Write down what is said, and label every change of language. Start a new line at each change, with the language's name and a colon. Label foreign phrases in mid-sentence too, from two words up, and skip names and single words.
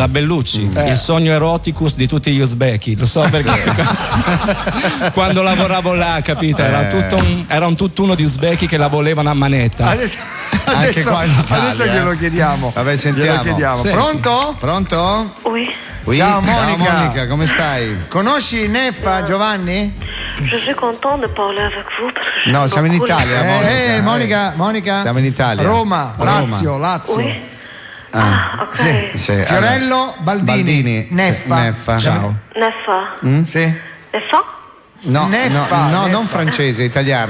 Italian: La Bellucci, il sogno eroticus di tutti gli uzbeki, lo so perché quando lavoravo là, capito? Era un tutt'uno di uzbeki che la volevano a manetta. Adesso glielo chiediamo. Vabbè, sentiamo. Glielo chiediamo. Sì. Pronto?
French: Oui.
Italian: Ciao Monica. Ciao Monica, come stai? Conosci Neffa, Giovanni?
French: Je suis content de parler avec vous.
Italian: No, siamo in Italia, Monica. Monica. Siamo in Italia. Lazio.
French: Oui.
Italian: Ok. Sì. Fiorello Baldini. Neffa. Ciao. Neffa. Sì. Neffa? No, Neffa. non francese, italiano.